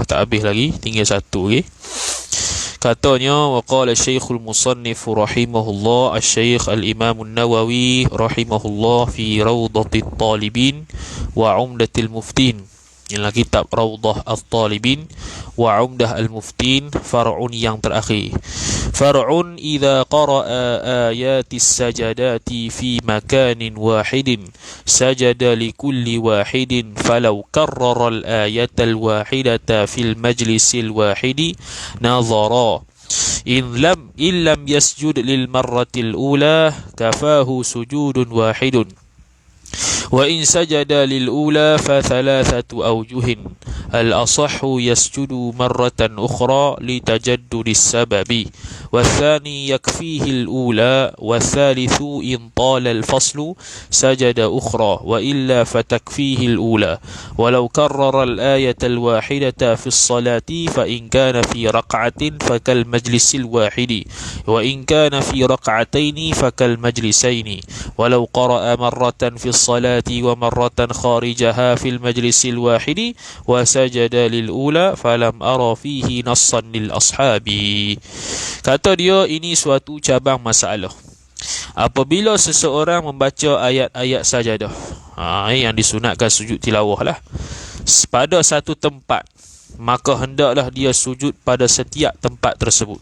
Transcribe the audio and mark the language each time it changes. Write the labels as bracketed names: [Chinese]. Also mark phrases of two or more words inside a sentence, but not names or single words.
[Malay] Tak habis lagi, tinggal satu lagi. Katanya, [Arabic] وقال الشيخ المصنف رحمه الله الشيخ الإمام النووي رحمه الله في روضة الطالبين وعمدة المفتين. [Malay] Inilah kitab Rawdah At-Talibin wa Umdah Al-Muftin, far'un yang terakhir. [Arabic] فرع إذا قرأ آيات السجدة في مكان واحد سجد لكل واحد فلو كرر الآية الواحدة في المجلس الواحد نظر إن لم يسجد للمرة الأولى كفاه سجود واحد وإن سجد للأولى فثلاثة أوجه الأصح يسجد مرة أخرى لتجدد السبب والثاني يكفيه الأولى والثالث إن طال الفصل سجد أخرى وإلا فتكفيه الأولى ولو كرر الآية الواحدة في الصلاة فإن كان في ركعة فكالمجلس الواحد وإن كان في ركعتين فكالمجلسين ولو قرأ مرة في الصلاة ومرة خارجها في المجلس الواحد وسجد للأولى فلم أرى فيه نصا للأصحاب. [Malay] Kata dia, ini suatu cabang masalah. Apabila seseorang membaca ayat-ayat sajadah, yang disunatkan sujud tilawah lah, pada satu tempat, maka hendaklah dia sujud pada setiap tempat tersebut.